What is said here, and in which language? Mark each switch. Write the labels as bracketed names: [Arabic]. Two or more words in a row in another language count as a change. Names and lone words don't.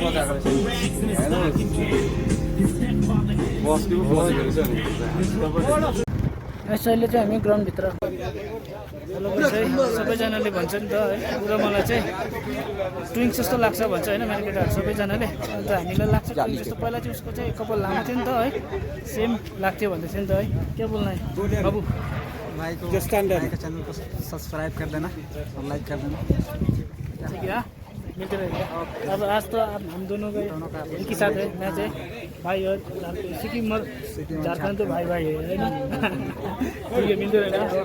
[Nepali] गाइस अहिले चाहिँ हामी ग्राउन्डभित्र। हेलो गाइस है, सबैजनाले भन्छ नि त है, पुरा मलाई चाहिँ ट्विन्स जस्तो लाग्छ भन्छ होइन मेरो केटाहरू सबैजनाले। अन्त हामीलाई लाग्छ ट्विन्स जस्तो। पहिला चाहिँ उसको चाहिँ कपाल लामो थियो नि त है, सेम लाग्थ्यो भन्दै थियो नि त है। के बोल्नु है बाबु? [Hindi] भाई को चैनल को सब्सक्राइब कर देना और लाइक कर देना। ठीक है, मिलते रहेंगे। अब आज तो हम दोनों का एक ही साथ है मैच है भाई। और सिक्किम और झारखंड तो भाई है ना। ठीक है, मिलते रहेगा।